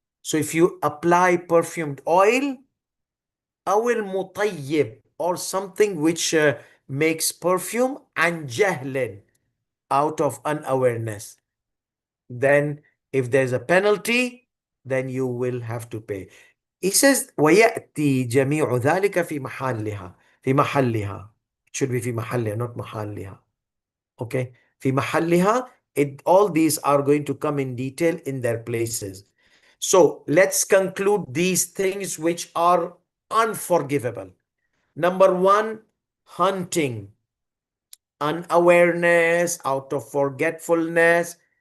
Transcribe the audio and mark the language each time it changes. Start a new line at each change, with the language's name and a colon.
English: So if you apply perfumed oil, awil mutayyib, or something which makes perfume, and jahlin, out of unawareness, then if there's a penalty, then you will have to pay. He says
Arabic: ويأتي جميع ذلك في محلها في محلها.
English: It should be
Arabic: في محلها,
English: not
Arabic: محلها.
English: Okay,
Arabic: في محلها.
English: All these are going to come in detail in their places. So let's conclude these things which are unforgivable. Number 1, hunting, unawareness, out of forgetfulness.